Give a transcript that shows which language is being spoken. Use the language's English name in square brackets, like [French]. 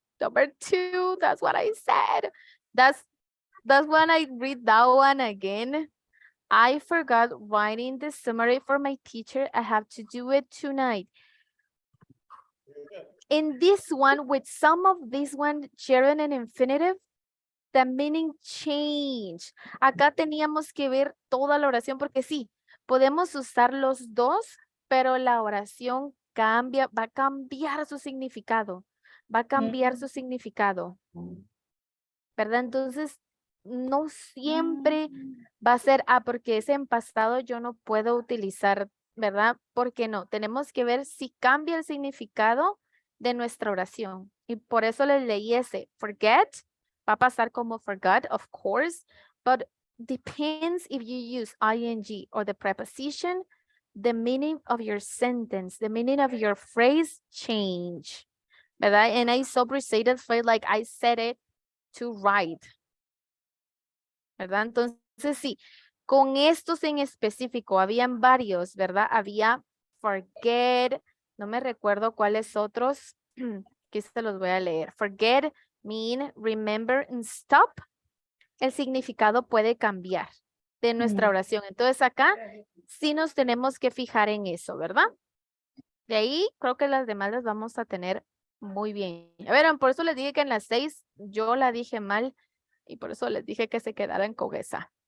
[English] Number 2, that's what I said. That's when I read that one again. I forgot writing the summary for my teacher. I have to do it tonight. In this one, with some of this one, gerund and infinitive, the meaning change. [Spanish] Acá teníamos que ver toda la oración porque sí, podemos usar los dos, pero la oración cambia, va a cambiar su significado. Va a cambiar su significado. ¿Verdad? Entonces, no siempre va a ser, porque es en pasado yo no puedo utilizar, ¿verdad? Porque no, tenemos que ver si cambia el significado de nuestra oración. Y por eso les leí ese. Forget, va a pasar como forgot, [English] of course, but depends if you use ing or the preposition, the meaning of your sentence, the meaning of your phrase change. ¿Verdad? And I superseded phrase like I said it to write. [Spanish] ¿Verdad? Entonces, sí, con estos en específico, habían varios, ¿verdad? Había forget, no me recuerdo cuáles otros, que se los voy a leer. [English] Forget, mean, remember, and stop. [Spanish] El significado puede cambiar de nuestra oración. Entonces, acá sí nos tenemos que fijar en eso, ¿verdad? De ahí, creo que las demás las vamos a tener muy bien. A ver, por eso les dije que en las 6 yo la dije mal y por eso les dije que se quedaran con esa.